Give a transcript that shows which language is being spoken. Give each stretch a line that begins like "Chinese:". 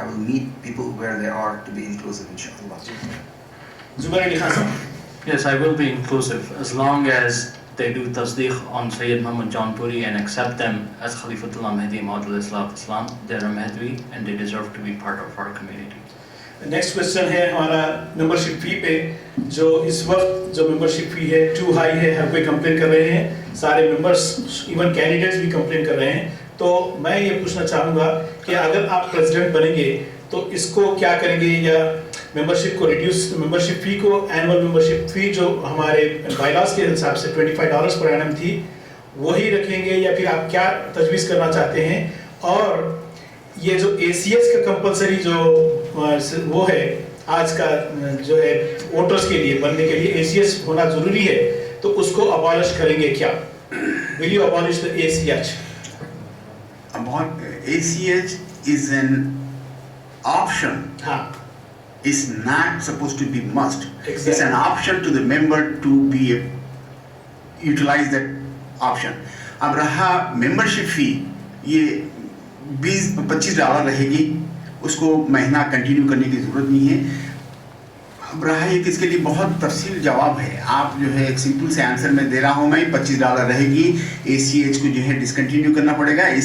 English: I will meet people where they are to be inclusive, inshallah.
Urdu: زبیر علی خان صاحب.
English: Yes, I will be inclusive as long as they do tasdeeq on Sayyid Muhammad Jaunpuri and accept them as Khalifatullah Mahdi Maud al-Islam. They are Mahdi and they deserve to be part of our community.
Urdu: Next question ہے ہمارا membership فی پہ, جو اس وقت جو membership فی ہے to high ہے, ہر کوئی کمپلین کر رہے ہیں, سارے ممبرس ایون کینڈیڈیٹس بھی کمپلین کر رہے ہیں. تو میں یہ پوچھنا چاہوں گا کہ اگر آپ پریزیڈنٹ بنیں گے تو اس کو کیا کریں گے, یا ممبرشپ کو ریڈیوس, ممبرشپ فی کو اینول ممبرشپ فی جو ہمارے بائی لاس کے حساب سے $25 پر اینم تھی وہی رکھیں گے, یا پھر آپ کیا تجویز کرنا چاہتے ہیں؟ اور یہ جو ACS کا کمپلسری جو وہ ہے آج کا جو ہے ووٹرز کے لیے بننے کے لیے ACH ہونا ضروری ہے تو اس کو abolish کریں گے کیا؟
English: Will you abolish the ACH? ACH is an option.
Urdu: ہاں
English: It's not supposed to be must. Exactly. It's an option to the member to be utilize that option.
Urdu: اب رہا membership fee, یہ $20-25 رہے گی, اس کو مہینہ کنٹینیو کرنے کی ضرورت نہیں ہے. اب رہا یہ کہ اس کے لیے بہت تفصیل جواب ہے, آپ جو ہے ایک سمپل سے آنسر میں دے رہا ہوں میں, $25 رہے گی, ACH کو جو ہے ڈسکنٹینیو کرنا پڑے گا.